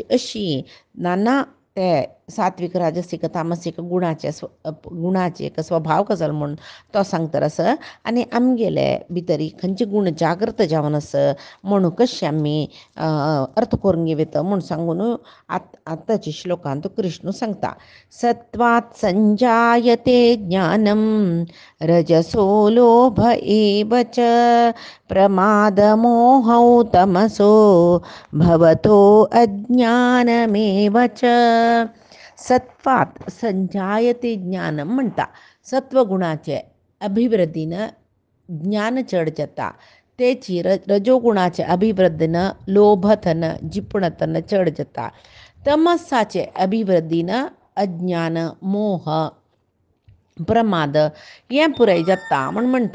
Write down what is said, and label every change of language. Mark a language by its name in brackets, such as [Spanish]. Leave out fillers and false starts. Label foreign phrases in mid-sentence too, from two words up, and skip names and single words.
[Konkani] अशी नाना ते सात्विक राजसीक तामसीक गुणाचे एक स्वभाव कसो म्हूण तो सांगतरस आनी आमगेले भितरी खंयचे गुण जागृत जावन आस म्हणून कशें आमी अर्थ करून घेता म्हूण सांगून आतांच्या श्लोकांत कृष्ण सांगता। [Sanskrit] सत्वात् संजायते ज्ञानं रजसो लोभ एव च प्रमादमोहौ तमसो भवतो अज्ञानमेव च। सत्वात संजायते ज्ञानम [Konkani] म्हणटा सत्वगुणाचे अभिवृद्धीन ज्ञान चढ जाता, तेची रजोगुणाचे अभिवृद्धीन लोभतन जिपणतन चढ जाता, तमसाचे अभिवृद्धीन अज्ञान मोह प्रमाद हे पुराय जाता म्हूण म्हणटा।